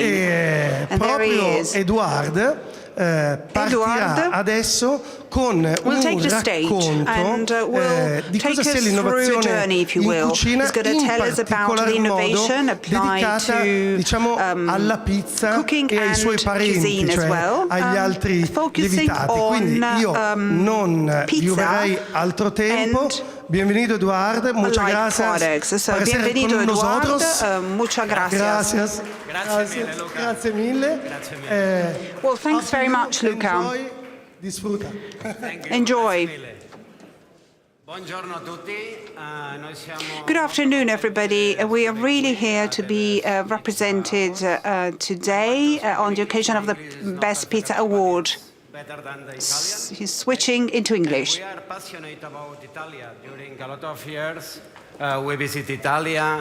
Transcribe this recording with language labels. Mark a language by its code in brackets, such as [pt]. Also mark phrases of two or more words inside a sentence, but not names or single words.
[it] E proprio Eduard partirà adesso con un racconto di cosa sia l'innovazione in cucina, in particolar modo dedicata, diciamo, alla pizza e ai suoi parenti, cioè agli altri lievitati. Quindi io non vi ruberei altro tempo. [es] Bienvenido Eduard, muchas gracias. Bienvenido Eduard, muchas gracias. [it] Grazie mille. [en] Well, thanks very much, Luca. [es] Disfruta. [en] Enjoy. [it] Buongiorno a tutti. [en] Good afternoon, everybody. We are really here to be represented today on the occasion of the Best Pizza Award. He's switching into English. We are passionate about Italy. During a lot of years, we visit Italy.